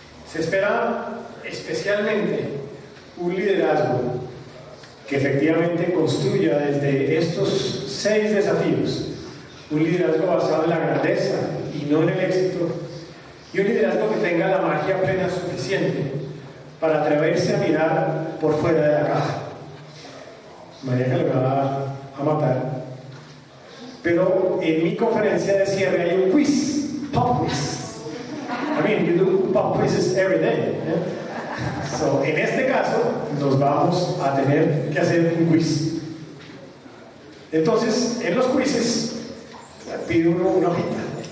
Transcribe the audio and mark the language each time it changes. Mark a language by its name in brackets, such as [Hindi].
[Spanish] Se espera especialmente un liderazgo que efectivamente construya desde estos 6 desafíos un liderazgo basado en la grandeza y no en el éxito, y un liderazgo que tenga la magia plena suficiente para atreverse a mirar por fuera de la caja. María que le va a matar. Pero en mi conferencia de cierre hay un quiz, pop quiz. [English] I mean, you do pop quizzes every day. [Spanish] So, en este caso, nos vamos a tener que hacer un quiz. Entonces, en los quizzes, pide uno una hojita.